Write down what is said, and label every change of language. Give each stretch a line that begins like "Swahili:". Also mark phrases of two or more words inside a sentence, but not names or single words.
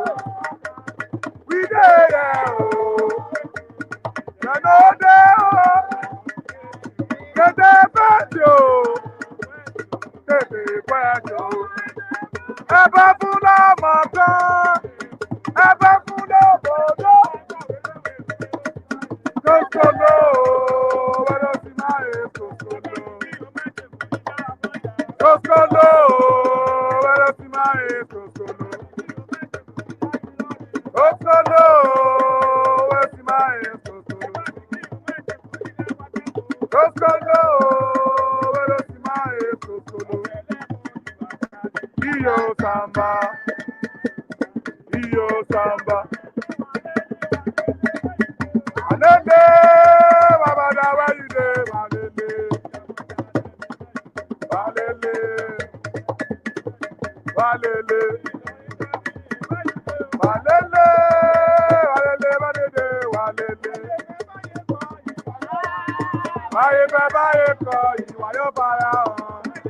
Nigerian Pidgin: we dey there oh, na no dey oh,
Yoruba: tètè pẹ́ẹ́tì oh, tètè pẹ́ẹ́tì oh, ẹ bá fún lọ́mọ kan, ẹ bá fún lọ́bọ̀dọ́, kòkòlò wẹ́rẹ́ sí máa yẹ kòkòlò. Kòkòlò, wẹ́rẹ́ sí máa yẹ kòkòlò. Kòkòlò, wẹ́rẹ́ sí máa yẹ kòkòlò. Kòkòlò, wẹ́rẹ́ sí máa yẹ kòkòlò. Iyo samba, iyo samba.
Nigerian Pidgin: Alele, babada where you dey, alele. Walele, walele, walele, walele, walele, walele.
Yoruba: Báyé fẹ́ báyé kọ ìwà yóò fara hàn.